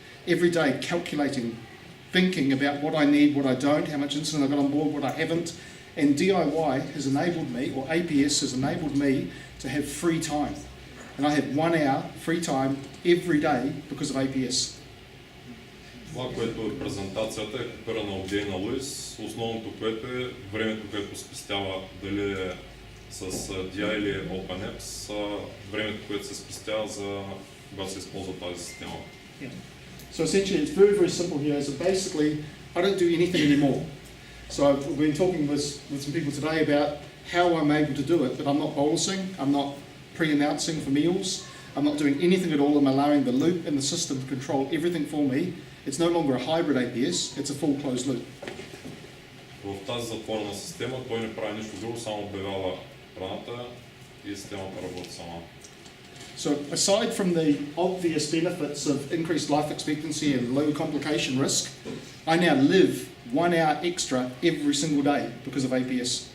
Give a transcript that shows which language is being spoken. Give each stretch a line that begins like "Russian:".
English: Every day calculating, thinking about what I need, what I don't, how much insulin I've got on board, what I haven't. And DIY has enabled me, or APS has enabled me to have free time. And I have 1 hour free time every day because of APS.
Bulgarian: Това, което е презентацията, е купира на обдей на Луис. Основното, което е времето, което спестява, дали е с DI или OpenApps, времето, което се спестява за когато се използва тази система.
English: Yeah. So essentially it's very, very simple here. So basically, I don't do anything anymore. So I've been talking with some people today about how I'm able to do it, but I'm not bolusing, I'm not pre-announcing for meals, I'm not doing anything at all. I'm allowing the loop and the system to control everything for me. It's no longer a hybrid APS, it's a full closed loop.
Bulgarian: В тази затворена система той не прави нищо друго, само обявява храната и системата работи сама.
English: So aside from the obvious benefits of increased life expectancy and low complication risk, I now live 1 hour extra every single day because of APS.